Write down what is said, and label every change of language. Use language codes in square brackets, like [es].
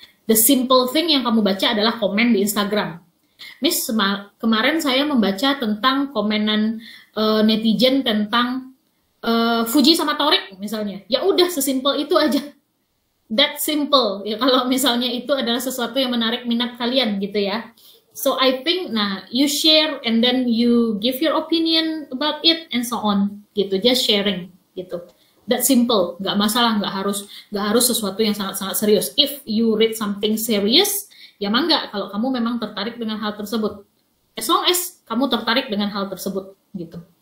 [en] The simple thing [id] yang kamu baca adalah komen di Instagram. Miss, kemarin saya membaca tentang komenan netizen tentang Fuji sama Torik misalnya. Ya udah, sesimpel itu aja. [en] That simple. [id] Ya, kalau misalnya itu adalah sesuatu yang menarik minat kalian gitu ya. [en] So I think, nah, you share and then you give your opinion about it and so on, gitu. Just sharing, gitu. That simple, [id] nggak masalah, nggak harus sesuatu yang sangat-sangat serius. [en] If you read something serious, [id] ya mangga. Kalau kamu memang tertarik dengan hal tersebut, [en] as long as [id] kamu tertarik dengan hal tersebut, gitu.